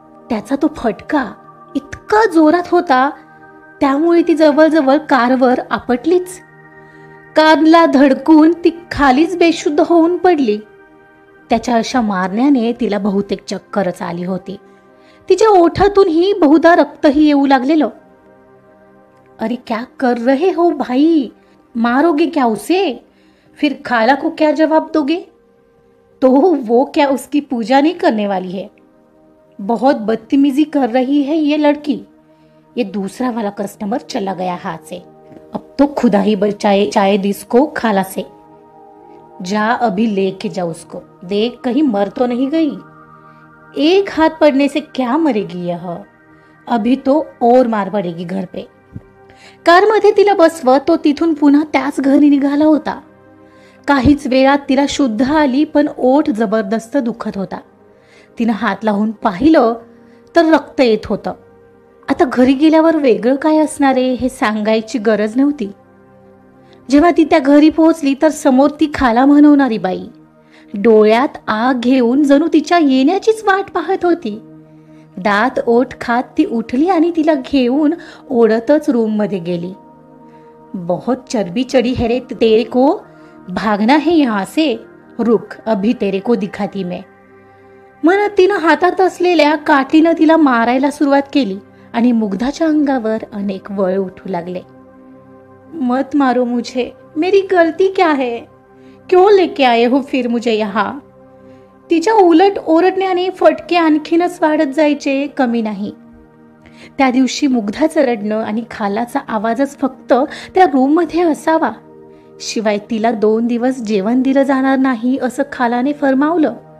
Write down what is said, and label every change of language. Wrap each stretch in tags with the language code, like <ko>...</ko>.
<mr>त्याचा तो फटका इतका जोरात होता त्यामुळे ती जवळजवळ कारवर आपटलीच. कारला धडकून ती खालीच बेशुद्ध होऊन पडली. त्याच्या अशा मारण्याने तिला बहुतेक चक्करच आली होती. तिच्या ओठातूनही बहुधा रक्तही येऊ लागलेलं.</mr> <hi>अरे क्या कर रहे हो भाई, मारोगे क्या उसे, फिर खाला को क्या जवाब दोगे, तो वो क्या उसकी पूजा नहीं करने वाली है. बहुत बदतमीजी कर रही है ये लड़की. ये दूसरा वाला कस्टमर चला गया हाथ से, अब तो खुदा ही बचाए शायद इसको खाला से. जा अभी लेके जा उसको, देख कहीं मर तो नहीं गई. एक हाथ पड़ने से क्या मरेगी यह, अभी तो और मार पडेगी घर पे.</hi> <mr>कारमध्ये तिला बसवत तो तिथून पुन्हा त्याच घरी निघाला होता. काहीच वेळात तिला शुद्ध आली, पण ओठ जबरदस्त दुखत होता. तिनं हात लावून पाहिलं तर रक्त येत होतं. आता घरी गेल्यावर वेगळं काय असणारे हे सांगायची गरज नव्हती. जेव्हा ती त्या घरी पोहोचली तर समोर ती खाला म्हणवणारी बाई डोळ्यात आग घेऊन जणू तिच्या येण्याचीच वाट पाहत होती. दात ओठ खात ती उठली आणि तिला घेऊन ओढतच रूम मध्ये गेली.</mr> <hi>बहुत चरबी चढ़ी है रे तेरे को, भागना है यहाँ से, रुक अभी तेरे को दिखाती मैं.</hi> <mr>म्हणत तिनं हातात असलेल्या काठीनं तिला मारायला सुरुवात केली आणि मुग्धाच्या अंगावर अनेक वळ उठू लागले.</mr> <hi>मत मारो मुझे, मेरी गलती क्या है, क्यों लेके आए हो फिर मुझे यहाँ.</hi> <mr>तिच्या उलट ओरडण्याने फटके आणखीनच वाढत जायचे, कमी नाही. त्या दिवशी मुग्धाचं रडणं आणि खालाचा आवाजच फक्त त्या रूम मध्ये असावा. शिवाय तिला 2 दिवस जेवण दिलं जाणार नाही असं खालाने फरमावलं.</mr>